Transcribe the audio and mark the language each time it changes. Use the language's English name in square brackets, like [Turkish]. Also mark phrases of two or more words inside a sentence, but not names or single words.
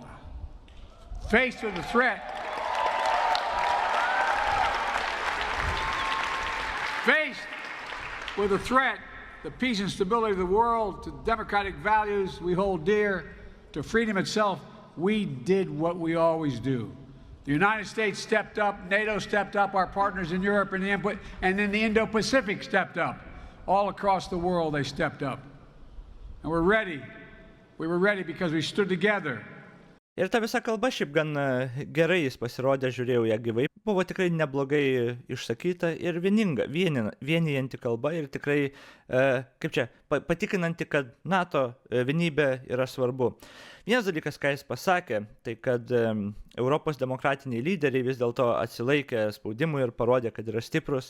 [English] Faced with the threat, the peace and stability of the world, to democratic values we hold dear, to freedom itself, we did what we always do. The United States stepped up, NATO stepped up, our partners in Europe and then the Indo-Pacific stepped up. All across the world they stepped up. And we're ready. We were ready because we stood together. [Lithuanian] Ir ta visa kalba šiaip gan gerai jis pasirodė, žiūrėjau ją gyvai, buvo tikrai neblogai išsakyta ir vienijanti kalba ir tikrai, patikinanti, kad NATO vienybė yra svarbu. Vienas dalykas, ką jis pasakė, tai kad Europos demokratiniai lyderiai vis dėlto atsilaikė spaudimui ir parodė, kad yra stiprus.